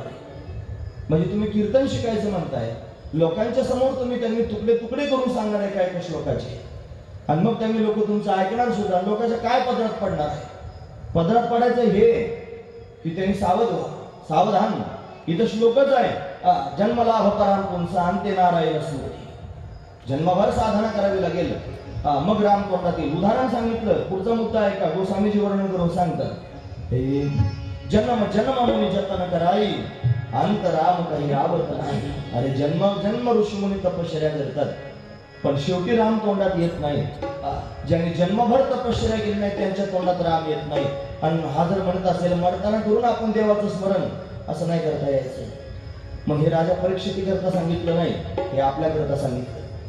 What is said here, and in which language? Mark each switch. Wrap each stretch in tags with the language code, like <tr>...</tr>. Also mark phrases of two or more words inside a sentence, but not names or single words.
<mr>म्हणजे तुम्ही कीर्तन शिकायचं म्हणताय, लोकांच्या समोर तुम्ही त्यांनी तुकडे तुकडे करून सांगणार आहे काय श्लोकाचे, आणि मग त्यांनी लोक तुमचं ऐकणार सुद्धा. लोकांच्या काय पदरात पडणार आहे? पदरात पडायचं हे की त्यांनी सावध व्हा, सावधान. इथं श्लोकच आहे,</mr> <sa>जन्मलाभ पराम पुंसा अंते नारायण स्मृती.</sa> <mr>जन्मभर साधना करावी लागेल, मग राम तोंडात येईल. उदाहरण सांगितलं, पुढचा मुद्दा आहे का गोस्वामीजी वर्णन करून सांगतात.</mr> <awa>जन्म जन्म मुनी जतन कराई अंत राम काही आवत नाही.</awa> <mr>अरे जन्म जन्म ऋषीमुनी तपश्चर्या करतात, पण शेवटी राम तोंडात येत नाही. ज्यांनी जन्मभर तपश्चर्या केली नाही त्यांच्या तोंडात राम येत नाही. आणि हा जर म्हणत असेल मरताना करून आपण देवाचं स्मरण, असं नाही करता यायचं. मग हे राजा परीक्षिती करता सांगितलं नाही, हे आपल्या करता सांगितलं.</mr>